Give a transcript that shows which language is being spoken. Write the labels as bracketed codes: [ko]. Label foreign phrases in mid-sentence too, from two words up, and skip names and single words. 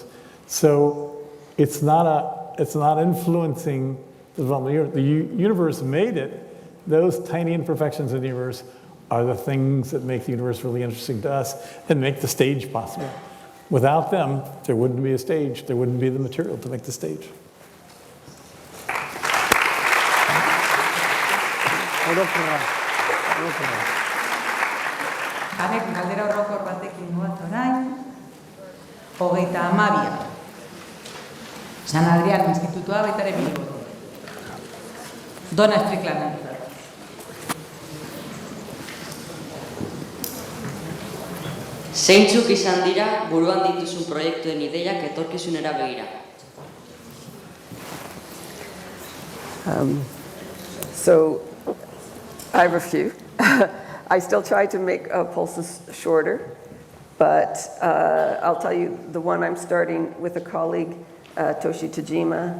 [en] So it's not influencing the development of the universe. The universe made it those tiny imperfections in the universe are the things that make the universe really interesting to us and make the stage possible. Without them, there wouldn't be a stage. There wouldn't be the material to make the stage. [eu] Hanek galdera orokor batekin goaz orain, 32. San Adrián Institutua baita ere Bilbao. Donna Strickland. Zeintzuk izan dira buruan dituzun proiektuen ideiak etorkizunera begira? [en] So I have a few. I still try to make pulses shorter, but I'll tell you the one I'm starting with a colleague, Toshi Tajima.